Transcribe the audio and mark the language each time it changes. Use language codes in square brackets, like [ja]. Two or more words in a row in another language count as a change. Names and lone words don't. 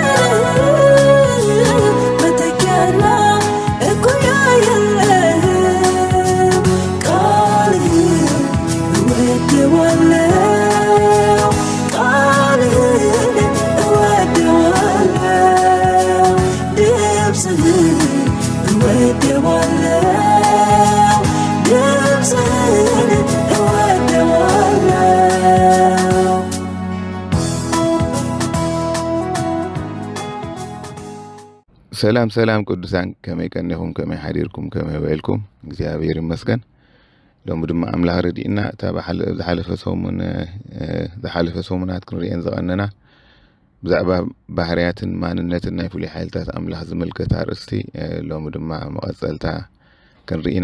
[am] መተኪያና እኩያ የለህም ቃልህን እወደዋለሁ ቃልህን እወደዋለሁ ድምፅህን እወደዋለሁ ድምፅህን እወደዋለሁ [ti] ሰላም ሰላም ቅዱሳን ከመይ ቀኒኹም ከመይ ሓዲርኩም ከመይ በልኩም እግዚአብሔር ይመስገን ሎሚ ድማ ኣምላኽ ረዲእና እታ ዝሓለፈ ሰሙናት ክንሪአን ዝቐነና ብዛዕባ ባህርያትን ማንነትን ናይ ፍሉይ ሓይልታት ኣምላኽ ዝምልከት ኣርእስቲ ሎሚ ድማ መቐፀልታ ክንርኢና